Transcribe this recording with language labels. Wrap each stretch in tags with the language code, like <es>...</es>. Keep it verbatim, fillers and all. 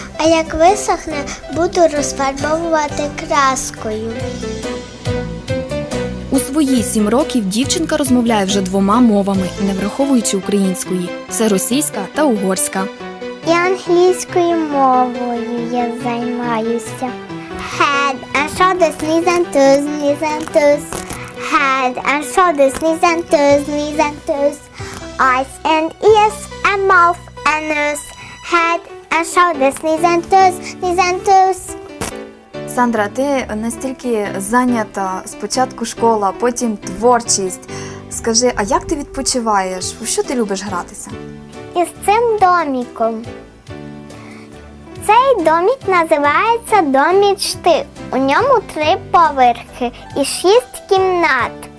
<uk>А як висохне, буду розфарбовувати краскою. У свої сім років дівчинка розмовляє вже двома мовами, не враховуючи української. Це російська та угорська. І англійською мовою я займаюся.</uk> <en>Head and shoulders, knees and toes, knees and toes. Head and shoulders, knees and toes, knees and toes. Eyes and ears and mouth and nose. Head I show this nizantus, nizantus.</en> <uk>Сандра, ти настільки зайнята спочатку школа, потім творчість. Скажи, а як ти відпочиваєш? У що ти любиш гратися? Із цим доміком. Цей домік називається дом мічти. У ньому три поверхи і шість кімнат.</uk>